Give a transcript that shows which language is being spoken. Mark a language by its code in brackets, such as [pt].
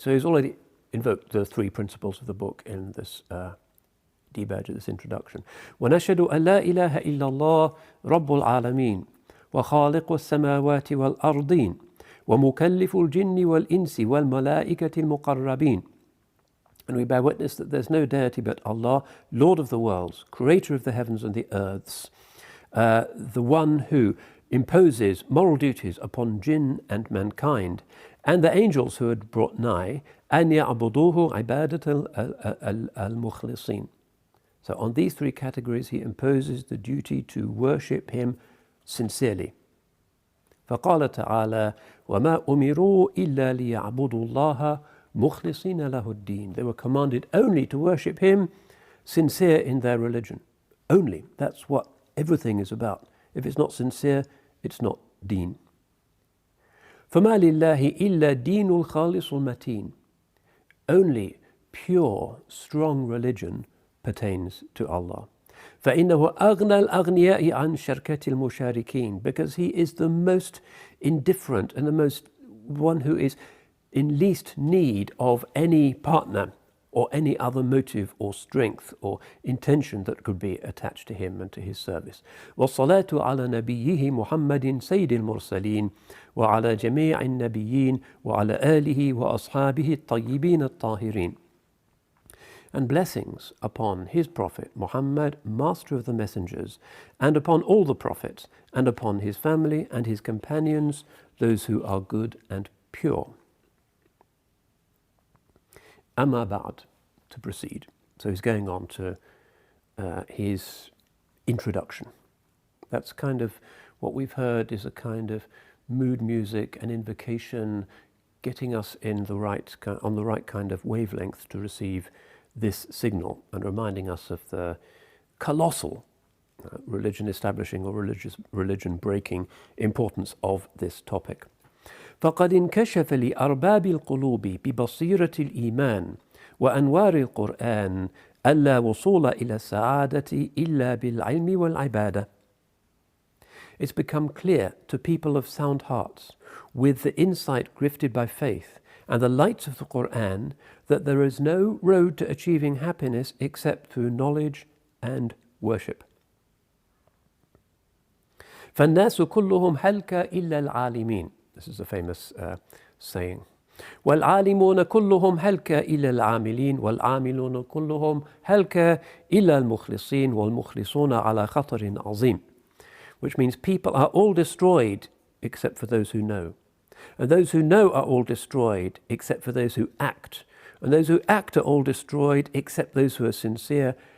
[en] So he's already invoked the 3 principles of the book in this debadge, this introduction. [ar] وَنَشْهَدُ أَن لَا إِلَهَ إِلَّا اللَّهُ رَبُّ الْعَالَمِينَ وخالق السماوات والأرضين ومكلف الجن والإنس والملائكة المقربين. [en] And we bear witness that there's no deity but Allah, Lord of the worlds, creator of the heavens and the earths, the one who imposes moral duties upon jinn and mankind, and the angels who had brought nigh, [ar] أن يعبدوه عبادة المخلصين. [en] So on these three categories he imposes the duty to worship him sincerely. [ar] فقال تعالى وما أمروا إلا ليعبدوا الله مخلصين له الدين. [en] They were commanded only to worship him sincere in their religion. Only. That's what everything is about. If it's not sincere, it's not deen. [ar] فما لله إلا دين الخالص المتين. [en] Only pure, strong religion pertains to Allah. [ar] فإنه أغنى الأغنياء عن شركة المشاركين, [en] because he is the most indifferent and the most one who is in least need of any partner or any other motive or strength or intention that could be attached to him and to his service. [ar] والصلاة على نبيه محمد سيد المرسلين وعلى جميع النبيين وعلى آله وأصحابه الطيبين الطاهرين. [en] And blessings upon his prophet Muhammad, master of the messengers, and upon all the prophets, and upon his family and his companions, those who are good and pure. [ar] Amma ba'd, [en] to proceed. So he's going on to his introduction. That's kind of what we've heard is a kind of mood music, an invocation, getting us in the right on the right kind of wavelength to receive this signal, and reminding us of the colossal religion establishing or religion breaking importance of this topic. [ar] فقد انكشف لأرباب القلوب ببصيرة الإيمان وأنوار القرآن ألا وصول إلى السعادة إلا بالعلم والعبادة. [en] It's become clear to people of sound hearts, with the insight grifted by faith and the lights of the Qur'an, that there is no road to achieving happiness except through knowledge and worship. [ar] فالناس كلهم هلك إلا العالمين. [en] This is a famous saying. [ar] والعالمون كلهم هلك إلا العاملين والعاملون كلهم هلك إلا المخلصين والمخلصون على خطر عظيم. [en] Which means people are all destroyed except for those who know. And those who know are all destroyed except for those who act. And those who act are all destroyed except those who are sincere.